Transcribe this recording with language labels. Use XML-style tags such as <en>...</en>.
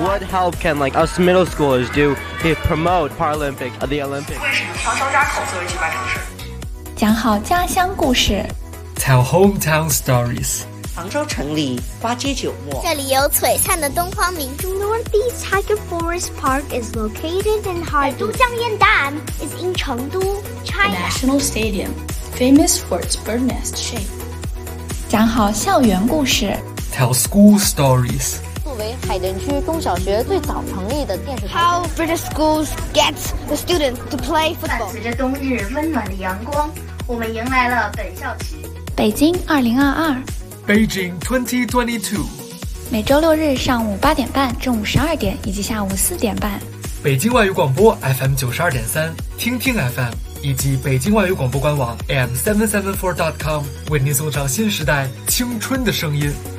<en>What help can like us middle schoolers do to promote Paralympic or the Olympics?</en> <zh>为什么长沙扎口作为举办城市？讲好家乡故事。</zh> <en>Tell hometown stories.</en> <zh>杭州城里花街酒墨，这里有璀璨的东方明珠。</zh> <en>Northeast Tiger Forest Park is located in Harbin. 都江堰岸 is in Chengdu, China. National Stadium, famous for its bird nest shape.</en> <zh>讲好校园故事。</zh> <en>Tell school stories.</en> <zh>作为海淀区中小学最早成立的电视台。</zh> <en>How British schools get the students to play football.</en> <zh>伴随着冬日温暖的阳光，我们迎来了本校区。北京2022</zh> <en>Beijing 2022</en> <zh>每周六日上午8:30中午12:00以及下午4:30 北京外语广播 FM92.3 听听 FM 以及北京外语广播官网 AM774.com 为您送上新时代青春的声音。</zh>